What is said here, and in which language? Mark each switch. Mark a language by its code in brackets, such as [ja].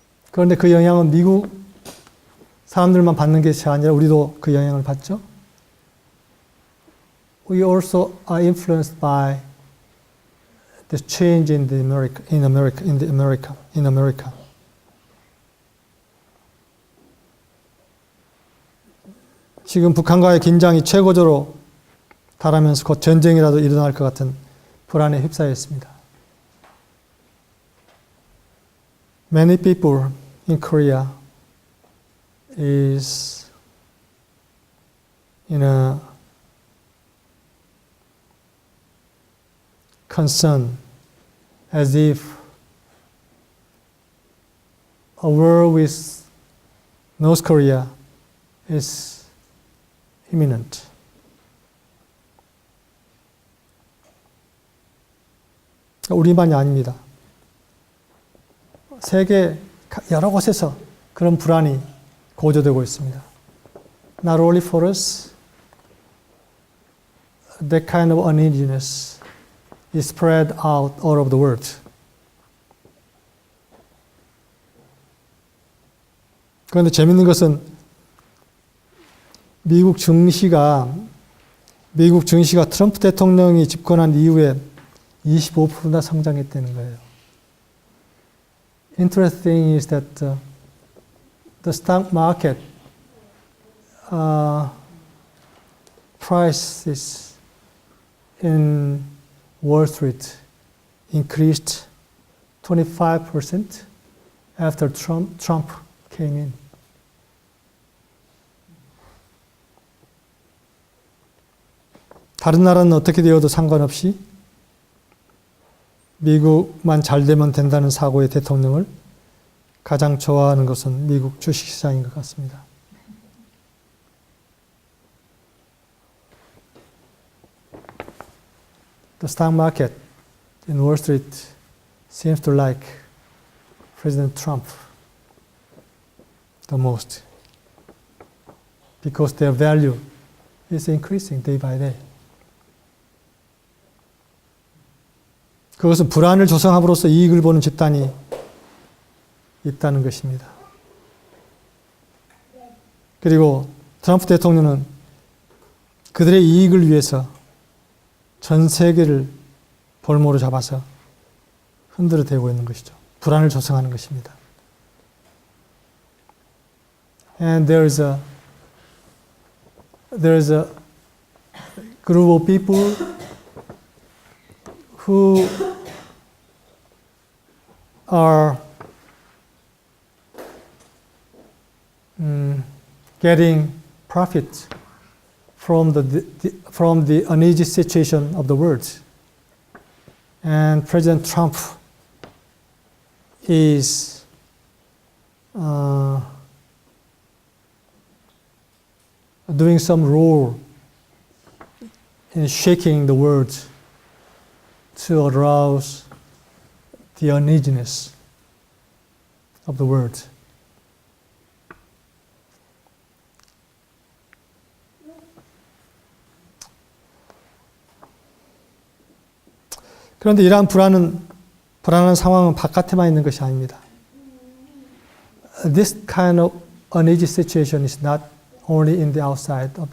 [ko] 그런데 그 영향은 미국 사람들만 받는 것이 아니라 우리도 그 영향을 받죠. [en] We also are influenced by the change in America. [ko] 지금 북한과의 긴장이 최고조로 달하면서 곧 전쟁이라도 일어날 것 같은 불안에 휩싸여 있습니다. [en] Many people in Korea is in a concern as if a war with North Korea is imminent. [ko] 우리만이 아닙니다. 세계 여러 곳에서 그런 불안이 고조되고 있습니다. [en] Not only for us, that kind of uneasiness is spread out all over the world. [ko] 그런데 재밌는 것은 미국 증시가 트럼프 대통령이 집권한 이후에 25%나 성장했다는 거예요. [en] Interesting is that the stock market prices in Wall Street increased 25% after Trump came in. [ko] 다른 나라는 어떻게 되어도 상관없이 미국만 잘 되면 된다는 사고의 대통령을 가장 좋아하는 것은 미국 주식시장인 것 같습니다. [en] The stock market in Wall Street seems to like President Trump the most because their value is increasing day by day. [ko] 그것은 불안을 조성함으로써 이익을 보는 집단이 있다는 것입니다. 그리고 트럼프 대통령은 그들의 이익을 위해서 전 세계를 볼모로 잡아서 흔들어 대고 있는 것이죠. 불안을 조성하는 것입니다. [en] And there is a group of people who are getting profit from the uneasy situation of the world. And President Trump is doing some role in shaking the world to arouse the uneasiness of the world. [ko] 그런데 이러한 불안한 상황은 바깥에만 있는 것이 아닙니다. [en] This kind of uneasy situation is not only in the outside.